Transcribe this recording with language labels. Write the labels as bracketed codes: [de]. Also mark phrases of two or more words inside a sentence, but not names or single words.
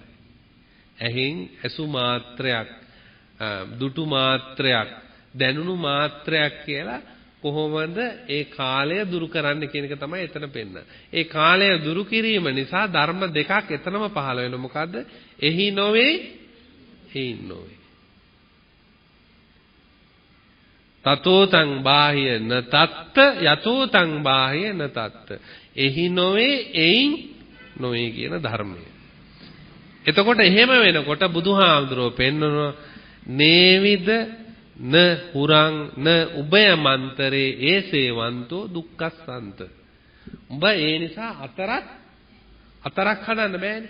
[si] ඇහෙන් ඇසු මාත්‍රයක්, දුටු මාත්‍රයක්, දැනුණු මාත්‍රයක් කියලා කොහොමද ඒ කාලය දුරු කරන්න කියන එක තමයි එතන පෙන්නන්නේ. ඒ කාලය දුරු කිරීම නිසා ධර්ම දෙකක් එතනම පහළ වෙනවා. මොකද්ද? එහි නොවේ, එයින් නොවේ. [pi] තතෝ තං බාහ්‍ය න තත්ත යතෝ තං බාහ්‍ය න තත්ත. [si] එහි නොවේ, එයින් නොවේ කියන ධර්මය. එතකොට එහෙම වෙනකොට බුදුහාමුදුරුවෝ පෙන්වනවා [pi] නේවිද න හුරං න උභයමන්තරේ ඒසේවන්තෝ දුක්ඛසන්ත. [si] උඹ ඒ නිසා අතරක් හදන්න බෑනේ.